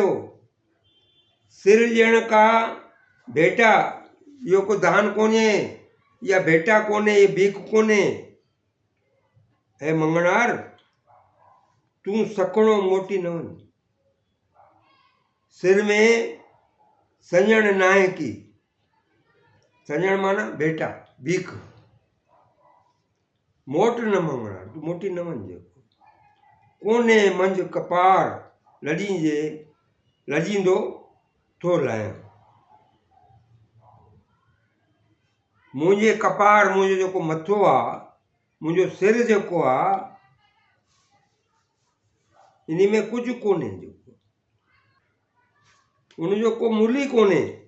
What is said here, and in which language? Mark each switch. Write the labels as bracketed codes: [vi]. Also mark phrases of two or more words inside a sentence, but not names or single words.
[sd] सिर ॾियण का भेटा, इहो को दान कोन्हे, इहा भेटा कोन्हे, इहा भीख कोन्हे। हे मंगणार, तूं सखणो मोटी न वञ, सिर में सञण नाहे की, सञण माना भेटा भीख, मोट न मंगणार, तूं मोटी न वञ जेको। कोने मंझ कपार लॼींदो थो लहे, मुंहिंजे कपार मुंहिंजो जेको मथो आहे मुंहिंजो सिर जेको आहे इन में कुझु कोन्हे, जेको उनजो को मुल ई कोन्हे।